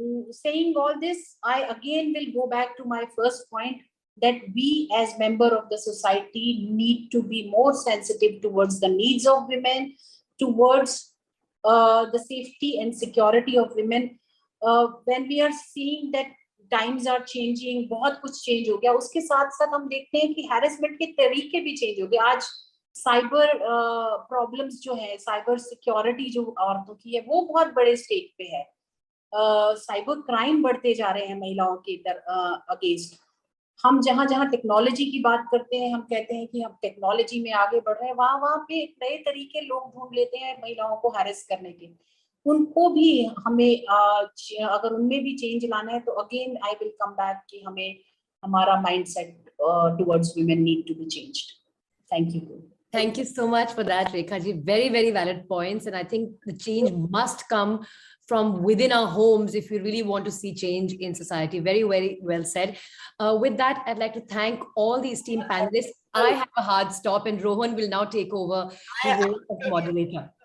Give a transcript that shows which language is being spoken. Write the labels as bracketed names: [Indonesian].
[English] Saying all this, I again will go back to my first point, that we as member of the society need to be more sensitive towards the needs of women, towards the safety and security of women. When we are seeing that times are changing, [Hindi] बहुत कुछ change हो गया, उसके साथ साथ हम देखते हैं कि harassment के तरीके भी change हो गए. आज साइबर प्रॉब्लम्स जो है, साइबर सिक्योरिटी जो औरतों की है, वो बहुत बड़े स्टेज पे है. साइबर क्राइम बढ़ते जा रहे हैं महिलाओं के अगेंस्ट. हम जहां जहां टेक्नोलॉजी की बात करते हैं, हम कहते हैं कि हम टेक्नोलॉजी में आगे बढ़ रहे हैं, वहां पे नए तरीके लोग ढूंढ लेते हैं महिलाओं को हैरेस करने के. उनको भी हमें अगर उनमें भी चेंज लाना है, तो [English] again I will come back [Hindi] कि हमें हमारा [English] Mindset towards women need to be changed. Thank you. Thank you so much for that, Rekha ji. Very, very valid points. And I think the change must come from within our homes if we really want to see change in society. Very, very well said. With that, I'd like to thank all the esteemed panelists. I have a hard stop and Rohan will now take over the role of moderator.